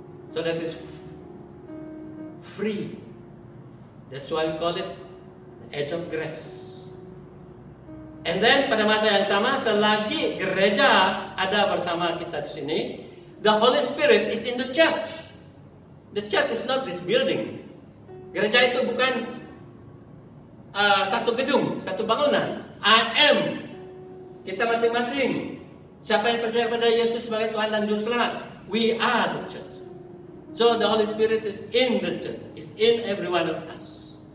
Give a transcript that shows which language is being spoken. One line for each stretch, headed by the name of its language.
English: So that is free. That's why we call it the age of grace. And then
Indonesian: pada masa yang sama, selagi gereja ada bersama kita di sini,
English: the Holy Spirit is in the church. The church is not this building.
Indonesian: Gereja itu bukan satu gedung, satu bangunan.
English: I am.
Indonesian: Kita masing-masing. Siapa yang percaya pada Yesus sebagai Tuhan dan Juru Selamat,
English: we are the church. So the Holy Spirit is in the church, is in every one of us.